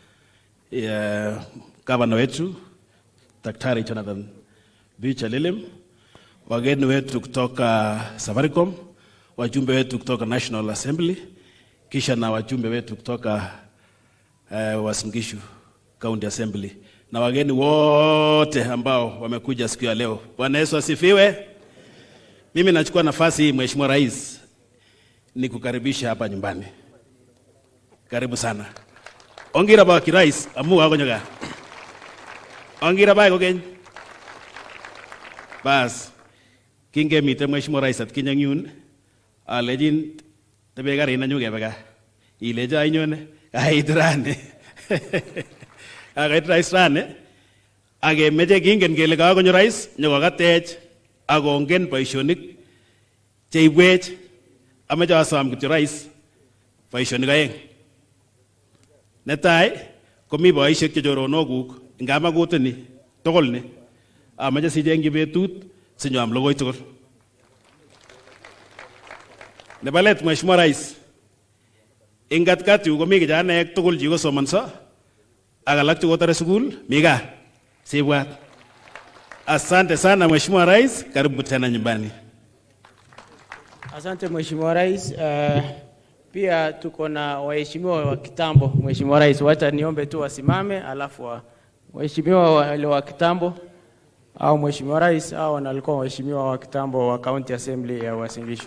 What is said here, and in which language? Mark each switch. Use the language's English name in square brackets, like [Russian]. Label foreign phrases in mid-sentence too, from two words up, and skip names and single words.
[Swahili] Gavana wetu Daktari Jonathan Lilim, wageni wetu kutoka Safaricom, wajumbe wetu kutoka National Assembly, kisha na wajumbe wetu kutoka Uasin Gishu County Assembly, na wageni wote ambao wamekuja siku ya leo. Bwana Yesu asifiwe. Mimi nachukua nafasi hii mheshimiwa rais ni kukaribisha hapa nyumbani. Karibu sana. [Kalenjin] Ongira ba kirais amu wako nyoga. Ongira ba kogen. Bas. Kinge mite [Swahili] mheshimiwa rais [Kalenjin] at kinyang yun. Alejin tebe gari na nyuge baga. Ileja inyone aitrane. Agaitrane. Age meje kingen kele ka konyo rais nyoga gatech agongen boisionik cheibwech amache asam kityo rais boisionik aeng. Netai komi boisiek chechoronokuk ngamakutini tugul ni amache sijengji betut sinyam logoi tugul. Nebo let [Swahili] mheshimiwa rais, [Kalenjin] ing katikati yu komi kijanaek tugul chikosomonso ak alak chekotore sukul mi gaa sibwat. [Swahili] Asante sana mheshimiwa rais, karibu tena nyumbani. Asante mheshimiwa rais. Pia tuko na waheshimiwa wa kitambo. Mheshimiwa rais, wacha niombe tu wasimame alafu waheshimiwa wale wa kitambo au mheshimiwa rais au wanalikuwa waheshimiwa wa kitambo wa County Assembly ya Uasin Gishu.